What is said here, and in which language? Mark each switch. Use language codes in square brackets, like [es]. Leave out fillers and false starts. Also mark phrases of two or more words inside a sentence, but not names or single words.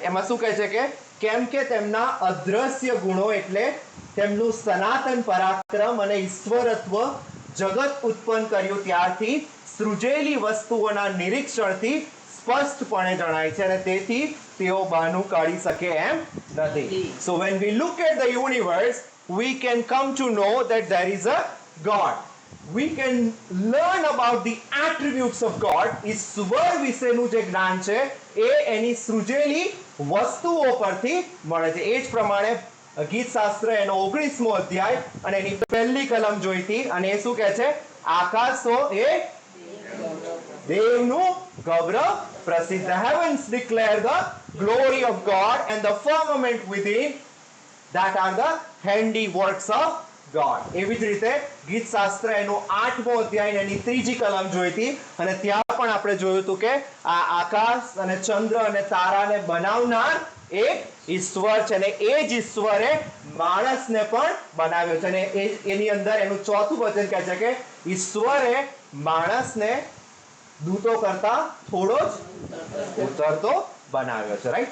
[gu] એમાં શું કહે છે કે કેમ કે તેમના અદ્રશ્ય ગુણો એટલે તેમનું સનાતન પરાક્રમ અને ઈશ્વરત્વ જગત ઉત્પન્ન કર્યું ત્યારથી સૃજેલી વસ્તુઓના નિરીક્ષણથી સ્પષ્ટપણે જણાય છે અને તેથી તેઓ બહાનું કાઢી શકે એમ નથી. [en] So when we look at the universe, we can come to know that there is a God. We can learn about the attributes of God. [gu] ઈશ્વર વિશેનું જે જ્ઞાન છે એ એની સૃજેલી વસ્તુઓ પરથી મળે છે. એ જ પ્રમાણે ગીતશાસ્ત્ર એનો 19મો અધ્યાય અને એની પહેલી કલમ જોઈતી અને એ શું કહે છે? આકાશો એ દેવનું ગૌરવ પ્રસિદ્ધ. [en] The heavens declare the glory of God and the firmament within that are the handiworks of God. [gu] એવી જ રીતે ગીતશાસ્ત્ર એનો 8મો અધ્યાય એની ત્રીજી કલમ જોઈતી અને ત્યાં પણ આપણે જોયું હતું કે આ આકાશ અને ચંદ્ર અને તારાને બનાવનાર એક ઈશ્વર છે અને એ જ ઈશ્વરે માણસને પણ બનાવ્યો છે. અને એની અંદર એનું ચોથું વચન કહે છે કે ઈશ્વરે માણસને દૂતો કરતા થોડો જ ઉતરતો બનાવ્યો છે, રાઈટ?